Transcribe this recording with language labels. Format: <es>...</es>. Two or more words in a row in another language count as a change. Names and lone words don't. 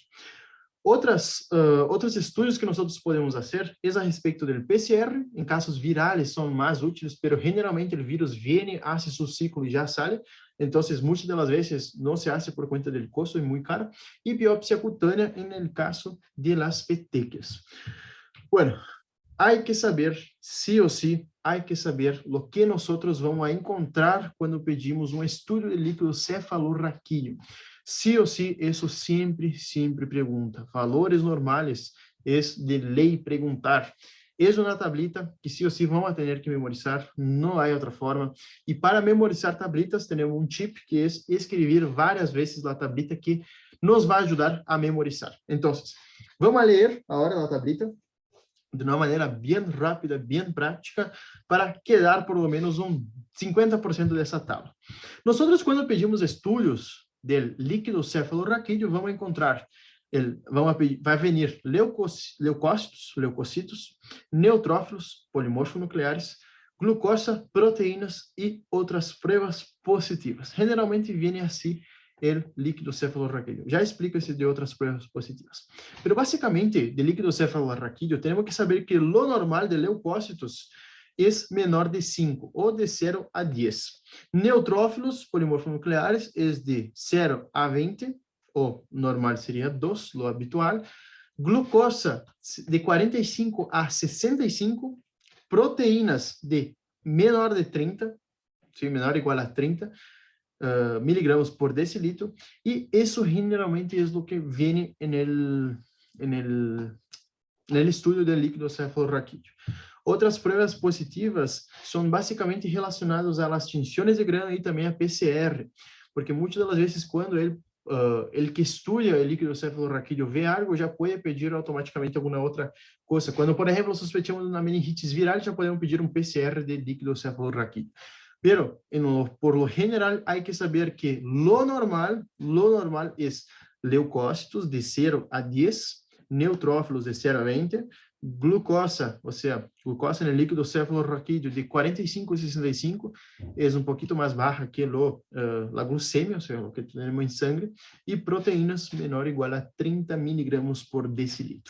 <pt>Outros estudos que nós podemos fazer é a respeito do PCR. Em casos virales são mais úteis, mas generalmente o vírus vem, hace seu ciclo e já sai. Então, muitas das vezes não se hace por conta do custo, é muito caro. E biópsia cutânea no caso de</pt> <es>las petequias. Bueno, hay que saber, sí o sí, hay que saber lo que nosotros vamos a encontrar cuando pedimos un estudio de líquido cefalorraquídeo. Sí o sí, eso siempre pregunta. Valores normales es de ley preguntar. Es una tablita que sí o sí vamos a tener que memorizar, no hay otra forma. Y para memorizar tablitas tenemos un chip que es escribir varias veces la tablita que nos va a ayudar a memorizar. Entonces, vamos a leer ahora la tablita de</es> <pt>uma maneira bem rápida, bem prática,</pt> <es>para quedar por lo menos 50% dessa tabla.</es> <pt>Nós, quando pedimos estudos do líquido cefalorraquídeo, vamos encontrar, vai venir leucócitos, neutrófilos, polimorfonucleares, glucosa, proteínas e outras</pt> <es>pruebas positivas.</es> <pt>Generalmente vem assim el líquido cefalorraquídeo. Já explico esse de outras</pt> <es>pruebas positivas.</es> <pt>Pero basicamente, de líquido cefalorraquídeo, temos que saber que</pt> <es>lo normal</es> <pt>de leucócitos é menor de 5, ou de 0 a 10. Neutrófilos polimorfonucleares é de 0 a 20, o normal seria 2,</pt> <es>lo habitual. Glucosa de 45 a 65, proteínas de menor de 30,</es> <pt>sim, menor ou igual a 30,</pt> <es>miligramos por decilitro, y eso generalmente es lo que viene en el estudio del líquido cefalorraquídeo. Otras pruebas positivas son básicamente relacionadas a las tinciones de grano y también a PCR, porque muchas de las veces cuando el que estudia el líquido cefalorraquídeo ve algo,</es> <pt>já pode pedir automaticamente alguma outra coisa. Quando, por exemplo, sospechamos uma meningitis viral, já podemos pedir um PCR de líquido cefalorraquídeo.</pt> <es>Pero, por lo general, hay que saber que lo normal es leucócitos de 0 a 10, neutrófilos de 0 a 20, glucosa, o sea, glucosa en el líquido cefalorraquídeo de 45 a 65, es un poquito más baja que la glucemia, o sea, lo que tenemos en sangre, y proteínas menor o igual a 30 miligramos por decilitro.</es>